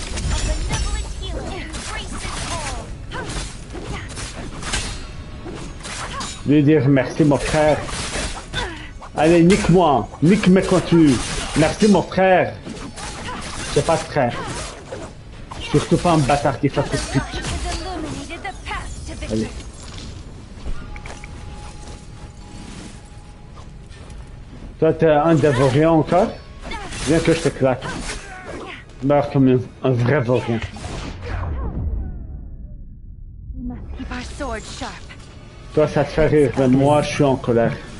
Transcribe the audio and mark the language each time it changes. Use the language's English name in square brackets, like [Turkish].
[English] A benevolent healer embraces all. [French] Lui dire merci mon frère. Allez, nique-moi. Nique mes contenus. Merci mon frère. J'ai pas de frère. Surtout pas un bâtard qui fait tout de pute. [English] Has illuminated the path to victory. [French] Allez. Toi, t'es un des vauriens encore? Viens que je te claque. Meurs comme un vrai vaurien. [English] We must keep our sword sharp. [French] Toi, ça te fait rire, mais moi, je suis en colère.